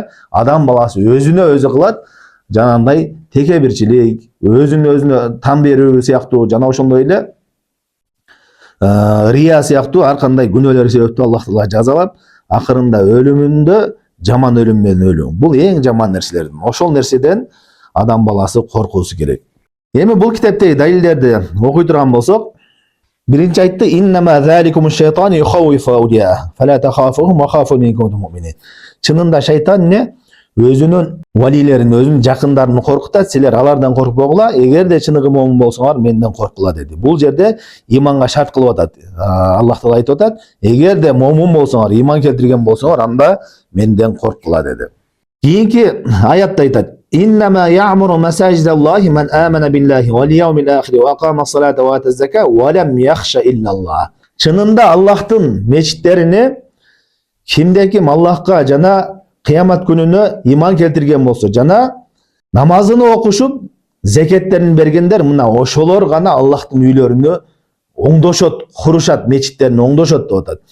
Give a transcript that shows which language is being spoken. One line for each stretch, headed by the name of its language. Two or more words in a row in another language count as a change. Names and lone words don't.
Kyrgyz: Адам баласы өзүнө өзү кылат, жанагындай текебирчилик, өзүнө тан берүү сыяктуу, жана ошондой эле рия сыяктуу ар кандай күнөөлөр себептүү Аллах Таала жазалап, акырында өлүмүндө жаман өлүм менен өлүү. Бул эң жаман нерселерден. Ошол нерседен адам баласы коркуусу керек. Эми бул китептеги далилдерди окуй турган болсок, биринчи айтты:
Arabic: «إنما ذلكم الشيطان يخوف أولياءه فلا تخافوهم وخافون إن كنتم مؤمنين».
Kyrgyz: Чынында шайтан эмне? Өзүнүн валилерин, өзүнүн жакындарын коркутат, силер алардан коркпогула, эгерде чыныгы момун болсоңор менден корккула деди. Бул жерде иманга шарт кылып атат. Аллах Таала айтып атат: эгерде момун болсоңор, иман келтирген болсоңор, анда менден корккула деди. Кийинки аятта айтат:
Arabic: «إنما يعمر مساجد الله من آمن بالله واليوم الآخر وأقام الصلاة وآتى الزكاة ولم يخش إلا الله».
Kyrgyz: Чынында Аллахтын мечиттерине кимде ким Аллахка жана кыямат күнүнө иман келтирген болсо, жана намазын окушуп, зекеттерин бергендер, мына ошолор гана Аллахтын үйлөрүнө оңдошот, курушат, мечиттерин оңдошот деп атат.